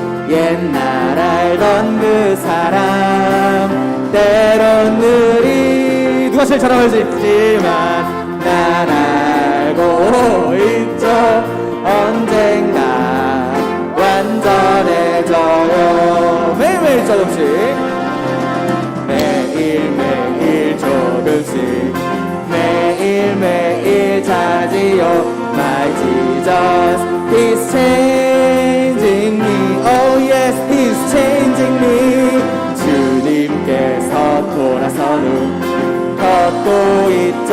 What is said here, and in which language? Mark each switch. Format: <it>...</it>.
<ko>옛날 알던 그 사람 때론 누가 제일 잘 알지 있지만 난 알고 있죠. 언젠가 완전해져요. 매일매일 조금씩, 매일매일 조금씩, 매일매일 잘하지요.</ko> <en>My Jesus, He's changing me. Oh yes, He's changing me.</en> <ko>주님께서 돌아선 후 걷고 있죠.</ko>